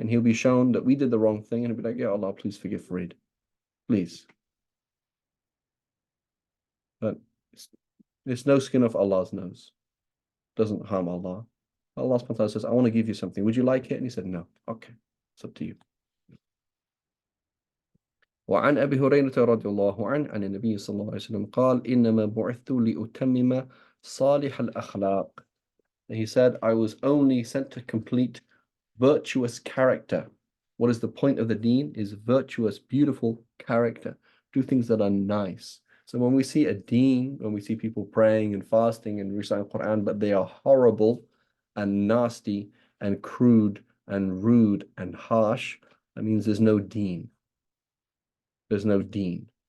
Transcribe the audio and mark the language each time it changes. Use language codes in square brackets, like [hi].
[en] And he'll be shown that we did the wrong thing and he'll be like, yeah, Allah, please forgive Farid. Please. But it's no skin off Allah's nose. Doesn't harm Allah. Allah subhanahu wa ta'ala says, I want to give you something. Would you like it? And he said, no. Okay. It's up to you. [ar] وعن أبي هريرة رضي الله عنه عن النبي صلى الله عليه وسلم قال إنما بعثت لأتمم صالح الأخلاق. [en] And he said, I was only sent to complete virtuous character. What is the point of the deen? Is virtuous, beautiful character. Do things that are nice. So when we see a deen, when we see people praying and fasting and reciting Quran, but they are horrible and nasty and crude and rude and harsh, that means there's no deen. There's no deen.